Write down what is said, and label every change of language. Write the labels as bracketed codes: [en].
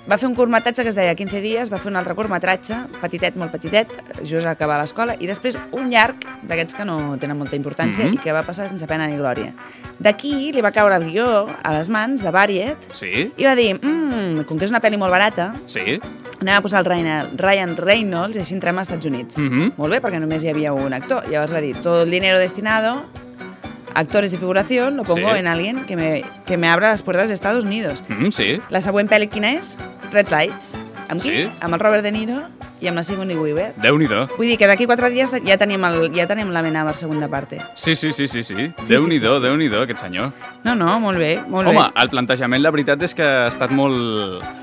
[ca] Va fer un curtmetratge que es deia 15 dies, va fer un altre curtmetratge, petitet, molt petitet, just a acabar l'escola, i després un llarg, d'aquests que no tenen molta importància, i que va passar sense pena ni glòria. D'aquí li va caure el guió a les mans de Buried, sí, i va dir, com que és una pel·li molt barata, sí, anem a posar el Ryan Reynolds i així entrem als Estats Units. Mm-hmm. Molt bé, perquè només hi havia un actor. [es] Llavors va dir, todo el dinero destinado, actores y figuración, lo pongo en alguien que me abra las puertas de Estados Unidos. [ca] Sí. La següent pel·li quina és? Red Lights. Amb qui? Sí. Amb el Robert De Niro i amb la Sigourney Weaver. Déu-n'hi-do. Vull dir que d'aquí 4 dies ja tenim la mena per [es] segunda parte. [ca] Sí, sí, sí, sí. Sí. Déu-n'hi-do, sí, sí, sí. Déu-n'hi-do, aquest senyor. No, molt bé, molt Home, bé. Home, el plantejament, la veritat, és que ha estat molt...